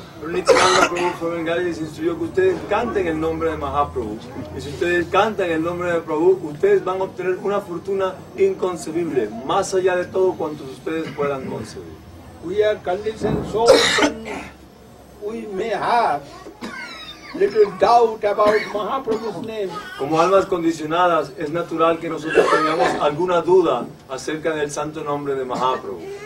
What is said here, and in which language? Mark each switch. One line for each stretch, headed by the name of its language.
Spanish: Pero Nityananda Prabhu fue a Bengal y les instruyó que ustedes canten el nombre de Mahaprabhu. Y si ustedes cantan el nombre de Prabhu, ustedes van a obtener una fortuna inconcebible, más allá de todo cuantos ustedes puedan concebir.
English: We are conditioned so that we may have little doubt about Mahaprabhu's name.
Spanish: Como almas condicionadas, es natural que nosotros tengamos alguna duda acerca del santo nombre de Mahaprabhu.